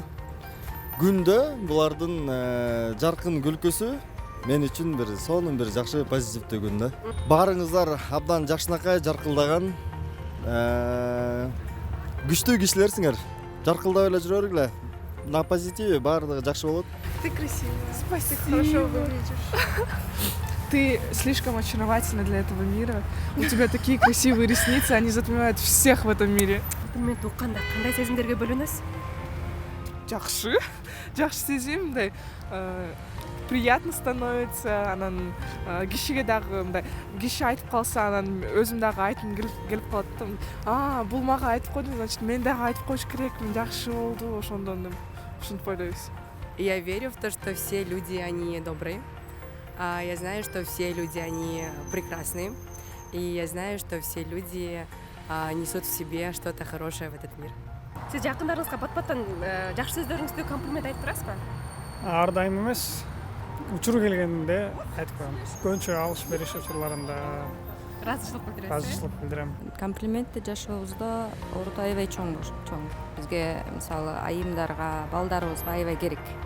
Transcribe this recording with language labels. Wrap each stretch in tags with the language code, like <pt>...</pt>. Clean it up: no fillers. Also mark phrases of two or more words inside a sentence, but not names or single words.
<ky>Күндө булардын жаркын күлкүсү мен үчүн бир сонун бир жакшы позитивдүү күн да. Баарыңыздар абдан жакшынакай жаркылдаган күчтүү кишилерсиңер. Жаркылдап эле жүрөлүгүлө.</ky> <ru>На позитиве</ru> <ky>баардыгы жакшы болот.</ky> <ru>Ты красивая. Спасибо. Хорошо выглядишь. Ты слишком очаровательна для этого мира. У тебя такие красивые ресницы, они затмевают всех в этом мире.</ru> <ky>Комплимент укканда кандай сезимдерге бөлөнөсүз? Жакшы. Жакшы сезим, мындай</ky> <ru>приятно становится.</ru> <ky>Анан кишиге дагы мындай киши айтып калса, анан өзүм дагы айткым келип калат. Бул мага айтып койду, значит, мен дагы айтып коюш керекмин. Жакшы болду, ошондон деп ушинтип ойлойбуз.</ky> <ru>Я верю в то, что все люди, они добрые. Я знаю, что все люди, они прекрасные. И я знаю, что все люди несут в себе что-то хорошее в этот мир.</ru> <ky>Сиз жакындарыңызга бат-баттан жакшы сөздөрүңүздү комплимент айтып турасызбы? Ар дайым эмес, учур келгенде айтып коем. Көбүнчө алыш бериш учурларында Ыраазычылык билдиресиз. ыраазычылык билдирем. Комплиментти жашообузда орто аябай чоң. Бизге мисалы айымдарга, балдарыбызга аябай керек.</ky>